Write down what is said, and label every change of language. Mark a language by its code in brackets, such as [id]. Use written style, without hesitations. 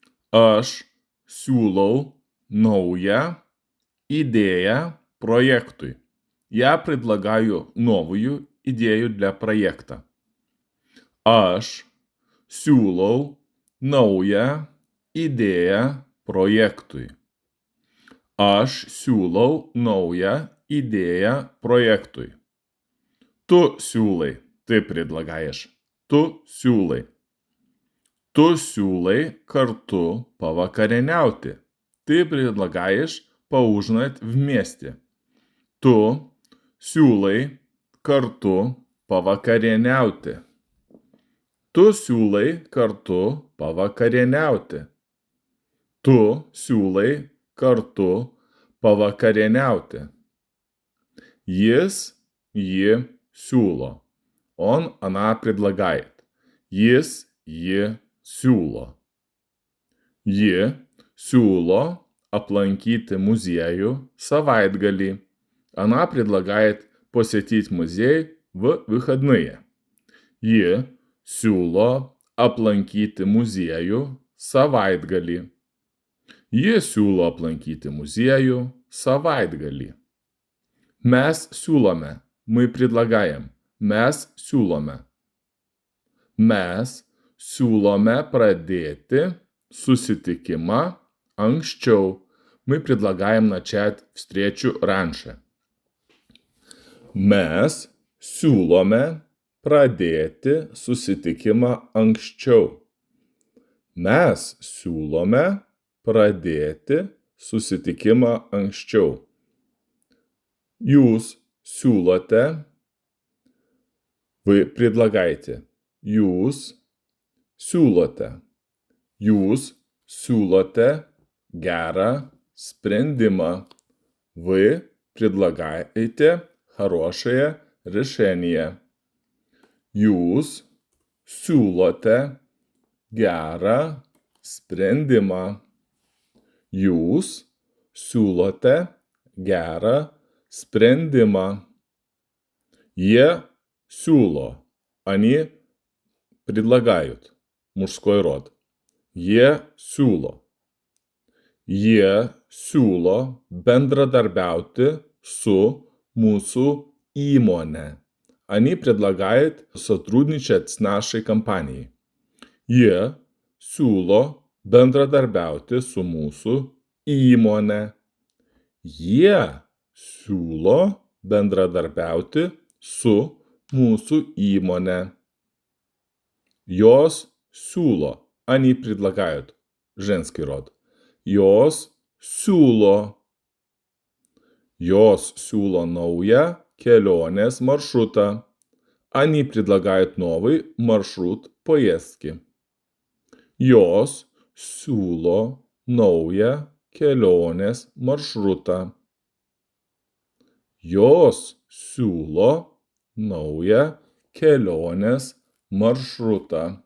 [lt] Aš siūlau naują идею проектui. [ru] Я предлагаю новую идею для проекта. [lt] Aš siūlau naują idėją projektui. Aš siūlau naują idėją проектui. Tu siūlai, [ru] ты предлагаешь. [lt] Tu siūlai. Tu siūlai kartu pavakarieniauti. [ru] Ты предлагаешь поужинать вместе. [lt] Tu siūlai kartu pavakarieniauti. Tu siūlai kartu pavakarieniauti. Tu siūlai kartu pavakarieniauti. Jis, ji siūlo. [ru] Она предлагает. [lt] Jis, ji siūlo. Ji siūlo aplankyti muziejų savaitgalį. [ru] Она предлагает посетить музей в выходные. [lt] Ji siūlo aplankyti muziejų savaitgalį. Ji siūlo aplankyti muziejų savaitgalį. Mes siūlome. [ru] Мы предлагаем. [lt] Mes siūlome. Mes siūlome pradėti susitikimą anksčiau. [ru] Мы предлагаем начать встречу раньше. [lt] Mes siūlome pradėti susitikimą anksčiau. Mes siūlome pradėti susitikimą anksčiau. Jūs siūlote, [ru] вы предлагаете. [lt] Jūs siūlote. Jūs siūlote gerą sprendimą. [ru] Вы предлагаете хорошее решение. [lt] Jūs siūlote gerą sprendimą. Jūs siūlote gerą sprendimą. Jie siūlo. [ru] Они предлагают. Мужской род. [lt] Jie siūlo. Jie siūlo bendradarbiauti su mūsų įmonė. [ru] Они предлагают сотрудничать с нашей компанией. [lt] Jie siūlo bendradarbiauti su mūsų įmonė. Jie siūlo bendradarbiauti su mūsų įmonė. Jos siūlo. [ru] Они предлагают. Женский род. [lt] Jos siūlo. Jos siūlo naują kelionės маршрута. [ru] Они предлагают новый маршрут поездки. [lt] Jos siūlo naują kelionės maršrutą. Jos siūlo naują kelionės маршрутą.